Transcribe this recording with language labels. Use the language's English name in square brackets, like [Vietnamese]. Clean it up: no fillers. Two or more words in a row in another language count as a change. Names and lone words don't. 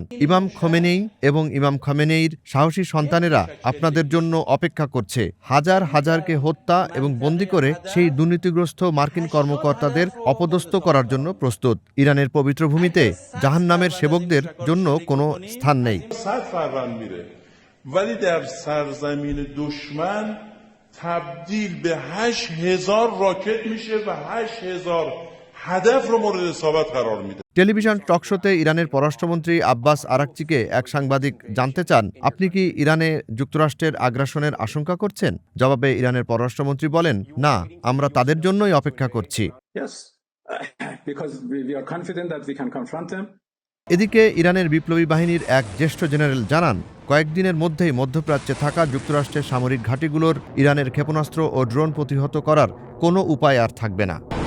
[Bangla] ইমাম খোমেনেই এবং ইমাম খোমেনেইর সাহসী সন্তানেরা আপনাদের জন্য অপেক্ষা করছে। হাজার হাজারকে হত্যা এবং বন্দী করে সেই দুর্নীতিগ্রস্ত মার্কিন কর্মকর্তাদের অপদস্থ করার জন্য প্রস্তুত। ইরানের পবিত্র ভূমিতে জাহান্নামের সেবকদের জন্য কোনো স্থান নেই। [Persian] ولی در سرزمین دشمن تبدیل به 8000 راکت میشه و 8000 هدف رو مورد اصابت قرار میده। [Bangla] টেলিভিশন টকশোতে ইরানের পররাষ্ট্রমন্ত্রী আব্বাস আরাকচিকে এক সাংবাদিক জানতে চান, আপনি কি ইরানে যুক্তরাষ্ট্রের আগ্রাসনের আশঙ্কা করছেন? জবাবে ইরানের পররাষ্ট্রমন্ত্রী বলেন, না, আমরা তাদের জন্যই অপেক্ষা করছি। এদিকে ইরানের বিপ্লবী বাহিনীর এক জ্যেষ্ঠ জেনারেল জানান, কয়েকদিনের মধ্যেই মধ্যপ্রাচ্যে থাকা যুক্তরাষ্ট্রের সামরিক ঘাঁটিগুলোর ইরানের ক্ষেপণাস্ত্র ও ড্রোন প্রতিহত করার কোনো উপায় আর থাকবে না।